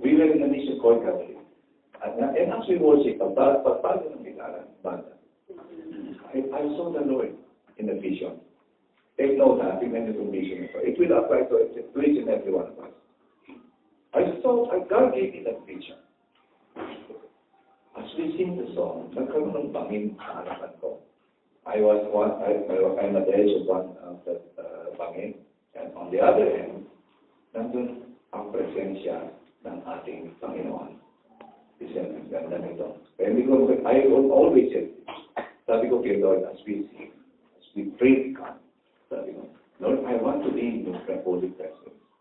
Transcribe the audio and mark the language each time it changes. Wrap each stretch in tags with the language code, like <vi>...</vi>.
<en>We were in a mission called Catholic. And actually worship,</en> <tl>pagpapalo ng gitara, banda.</tl> <en>I saw the Lord in the vision.</en> <tl>Take note na, tingnan niyo itong vision ito.</tl> <en>It will apply to each and every one of us. God gave me that vision. As we sing the song,</en> <tl>nagkaroon ng bangin sa harapan ko.</tl> <en>I'm at the edge of one of the bangin. And on the other end,</en> <tl>nandun ang presensya ng ating Panginoon. Isang ganda nito. Kaya</tl> <en>I always say,</en> <tl>sabi ko kay Lord,</tl> <en>as we sing, as we pray God, sabi ko, Lord, I want to be in your holy presence.</en>